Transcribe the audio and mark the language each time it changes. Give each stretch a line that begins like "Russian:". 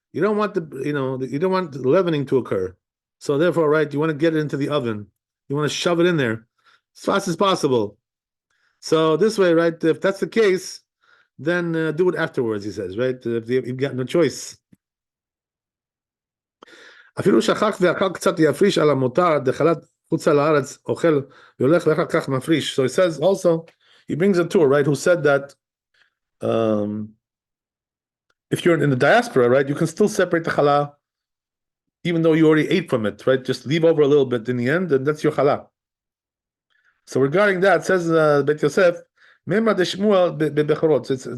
English: You don't want you don't want leavening to occur. So therefore, right, you want to get it into the oven. You want to shove it in there as fast as possible. So this way, right, if that's the case, then do it afterwards, he says, right? If you've got no choice.
Hebrew: אפילו שכח ואכל קצת יפריש על המותר, דחלת חוצה לארץ, אוכל והולך ואחר כך מפריש.
English: So he says also, he brings a tour, right, who said that if you're in the diaspora, right, you can still separate the challah even though you already ate from it, right? Just leave over a little bit in the end, and that's your challah. So regarding that, says Bet Yosef, Memra de Shmuel bechorot.